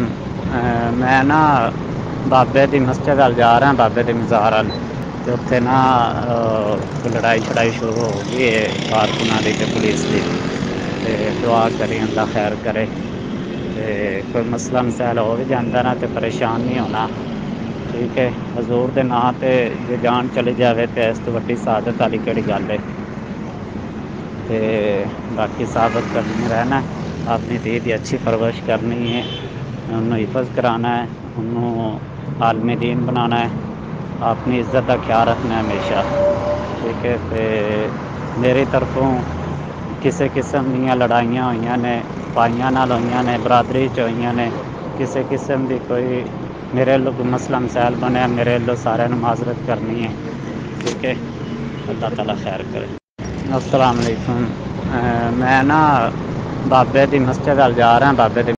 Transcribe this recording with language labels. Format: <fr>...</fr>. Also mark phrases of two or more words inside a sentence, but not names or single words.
<pa>میں نا بابے دی مسجد ول جا رہا بابے دی مزار ول، تو اتنے نا لڑائی شڑائی شروع ہو گئی ہے</pa> <ur>کارکنوں کی پولیس کی،</ur> <pa>دعا کری اللہ خیر کرے، کوئی مسئلہ</pa> <ur>مسائل ہو بھی جاتا نا تو پریشان نہیں ہونا، ٹھیک ہے،</ur> <pa>حضور دے ناں تے جے جان چلی جاوے تو اس تو وڈی سعادت والی کہڑی گل ہے، تے باقی ثابت کرنے رہنا اپنی دھی دی اچھی پرورش کرنی ہے، انہوں حفظ کرانا ہے، انہوں عالم دین بنانا ہے،</pa> <ur>اپنی عزت کا خیال رکھنا ہے ہمیشہ،</ur> <pa>ٹھیک ہے، تے میری طرفوں کسی قسم دیا لڑائیاں ہوئیاں نے بھائیاں نال ہوئیاں نے برادری چ ہوئیاں نے کسی قسم دی کوئی میرے لوگ مسئلہ مسائل بنیا میرے لو سارے معذرت کرنی ہے، ٹھیک ہے، اللہ تعالی خیر کرے۔</pa> <ar>السلام علیکم۔</ar> <pa>میں نا بابے دی مسجد ول جا رہا بابے دی</pa>